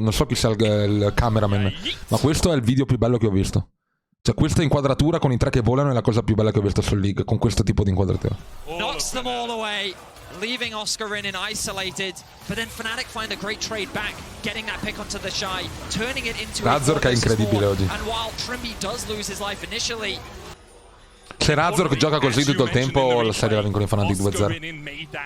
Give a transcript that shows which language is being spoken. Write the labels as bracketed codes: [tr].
[it] Non so chi sia il cameraman, ma questo è il video più bello che ho visto. Cioè questa inquadratura con i tre che volano è la cosa più bella che ho visto sul League, con questo tipo di inquadratura. [en] Knocks them all away, leaving Oscar in and isolated, but then Fnatic find a great trade back, getting that pick onto the Shy, turning it into [it] Razor che è incredibile oggi. [en] And while Trimby does lose his life initially, [it] se Razor gioca così tutto il tempo, la serie va con i Fnatic 2-0.